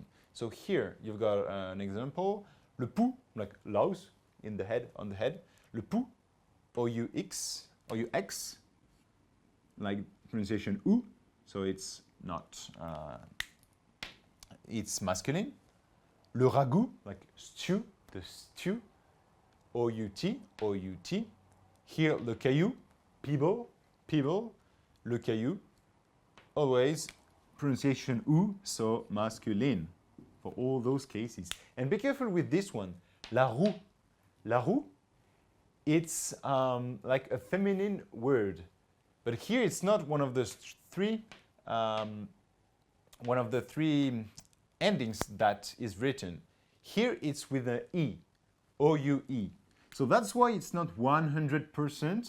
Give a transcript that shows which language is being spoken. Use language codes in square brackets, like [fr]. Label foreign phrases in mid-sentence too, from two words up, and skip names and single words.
[en] So here you've got an example, [fr] le pou, [en] like louse in the head, on the head, [fr] le pou, [en] O-U-X, O-U-X, like pronunciation ou, so it's not, it's masculine. [fr] Le ragout, [en] like stew, the stew, O-U-T, O-U-T. Here, [fr] le caillou, [en] pebble, pebble, [fr] le caillou. [en] Always pronunciation ou, so masculine for all those cases. And be careful with this one, [fr] la roue. La roue, [en] it's like a feminine word. But here it's not one of the three endings that is written. Here it's with an E, O-U-E. So that's why it's not 100%.